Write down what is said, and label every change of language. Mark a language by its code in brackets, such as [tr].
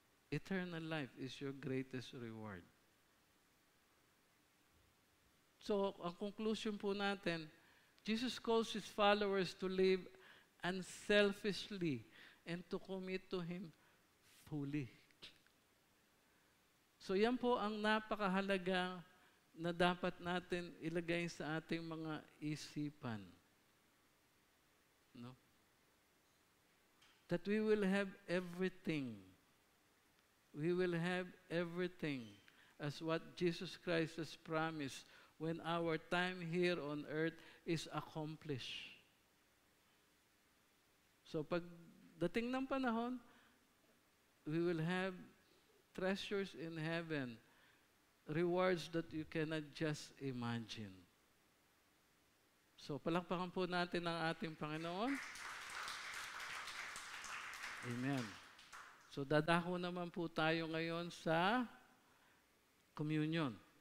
[en] Eternal life is your greatest reward. So, [tl] ang conclusion po natin, [en] Jesus calls His followers to live unselfishly and to commit to Him fully. [tl] So, yan po ang napakahalaga na dapat natin ilagay sa ating mga isipan. No? [en] That we will have everything. We will have everything as what Jesus Christ has promised when our time here on earth is accomplished. So [tl] pagdating ng panahon, [en] we will have treasures in heaven, rewards that you cannot just imagine. [tl] So palakpakan po natin ang ating Panginoon. Amen. So dadako naman po tayo ngayon sa communion.